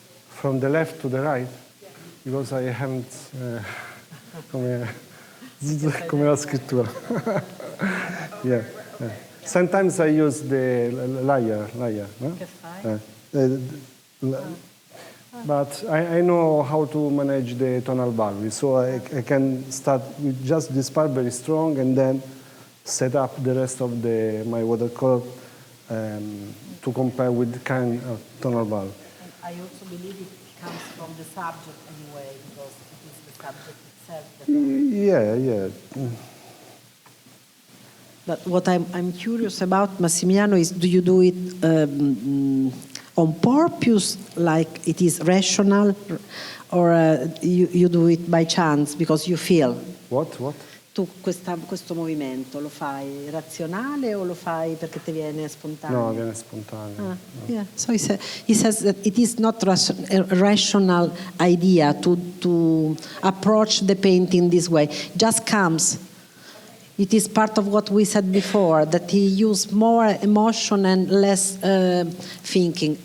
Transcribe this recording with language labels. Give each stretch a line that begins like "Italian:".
English: From the left to the right? Because I haven't,
Italian: come la scrittura.
English: Yeah. Sometimes I use the layer, no? But I know how to manage the tonal value, so I can start with just this part very strong and then set up the rest of my watercolor to compare with kind of tonal value. I also believe it comes from the subject anyway, because it is the subject itself. Yeah. But what I'm curious about, Massimiliano, is do you do it on purpose, like it is rational, or you do it by chance, because you feel? What?
Italian: Tu questo movimento lo fai razionale o lo fai perché ti viene spontaneo? No, viene spontaneo.
English: Yeah. So he says that it is not a rational idea to approach the painting this way. Just comes. It is part of what we said before, that he used more emotion and less thinking.